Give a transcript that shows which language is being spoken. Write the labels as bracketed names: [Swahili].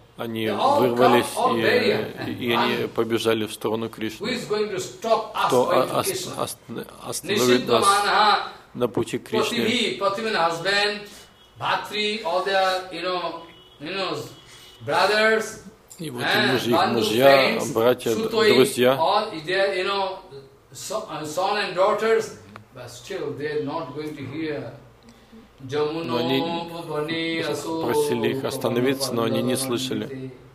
[Russian] Они вырвались и они побежали в сторону Кришны. Кто остановит нас на пути к Кришне? [English] Потимин, husband, Бхатри, all their, you know, brothers, [Russian] и вот и мужья, братья, друзья, [English] all their, you know, son and daughters, but still they're not going to hear. [Russian] но они просили их остановиться, но они не слышали.